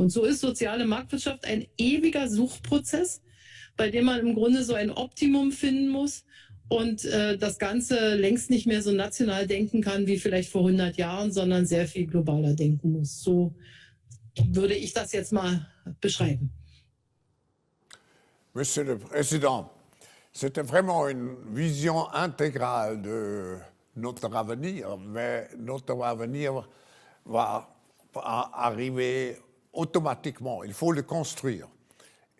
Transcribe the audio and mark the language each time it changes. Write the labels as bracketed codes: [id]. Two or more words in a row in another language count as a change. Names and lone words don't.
[de] Und so ist soziale Marktwirtschaft ein ewiger Suchprozess, bei dem man im Grunde so ein Optimum finden muss und das Ganze längst nicht mehr so national denken kann wie vielleicht vor 100 Jahren, sondern sehr viel globaler denken muss. So würde ich das jetzt mal beschreiben. [fr] Monsieur le Président, c'était vraiment une vision intégrale de notre avenir, mais notre avenir va arriver automatiquement. Il faut le construire.